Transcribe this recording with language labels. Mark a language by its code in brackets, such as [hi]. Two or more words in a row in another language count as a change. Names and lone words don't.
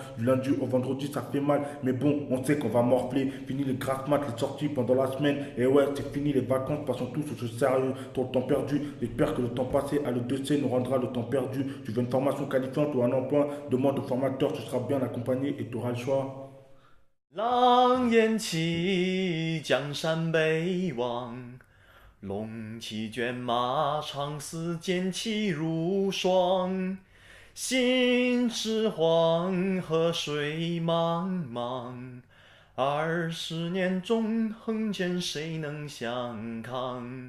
[fr] Du lundi au vendredi, ça fait mal. Mais bon, on sait qu'on va morfler. Fini les grasses mat, les sorties pendant la semaine. Et ouais, c'est fini les vacances, passons tous au jeu sérieux. Trop de temps perdu. J'espère que le temps passé à le 2C nous rendra le temps perdu. Tu veux une formation qualifiante ou un emploi, demande au formateur, tu seras bien accompagné et tu auras le choix. [zh] 狼烟起，江山北望，龙骑卷马，长嘶剑气如霜。心似黄河水茫茫，20年纵横间，谁能相抗？